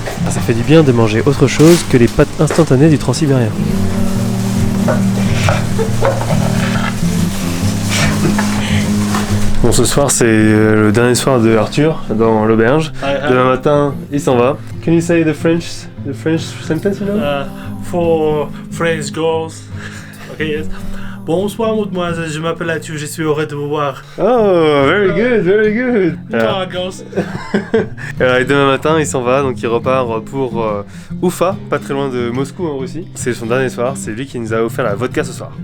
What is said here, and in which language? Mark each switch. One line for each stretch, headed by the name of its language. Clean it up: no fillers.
French: Ça fait du bien de manger autre chose que les pâtes instantanées du Transsibérien. Bon, ce soir c'est le dernier soir de Arthur dans l'auberge. Demain matin il s'en va.
English: Can you say the French sentence, you know? For French girls. Okay, yes.
French: Bonsoir mademoiselle, je m'appelle Mathieu, je suis heureux de vous voir.
English: Oh, very good, very good.
French: Bonsoir
English: girls.
French: Et demain matin il s'en va, donc il repart pour Ufa, pas très loin de Moscou en Russie. C'est son dernier soir, c'est lui qui nous a offert la vodka ce soir.